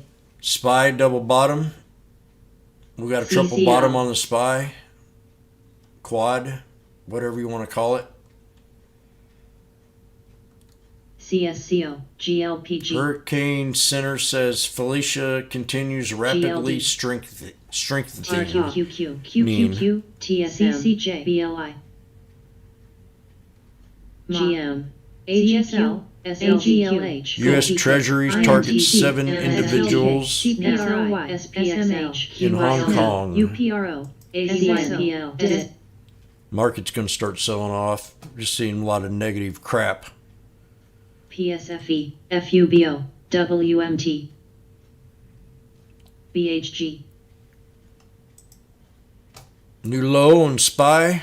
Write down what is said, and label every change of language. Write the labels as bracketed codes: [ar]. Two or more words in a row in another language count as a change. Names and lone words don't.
[en] SPY double bottom. We got a triple CCL. bottom on the SPY. Quad, whatever you want to call it. CSCO GLPG Hurricane Center says Felicia continues rapidly GLD. strengthening. RQQQ QQQ TSM CCJ BLI GM AGSL SLGLH U.S. Treasuries target 7 individuals CPRI SPXH in Hong Kong. UPRO ACSL Market's going to start selling off. Just seeing a lot of negative crap. PSFE FUBO WMT BHG New low on SPY.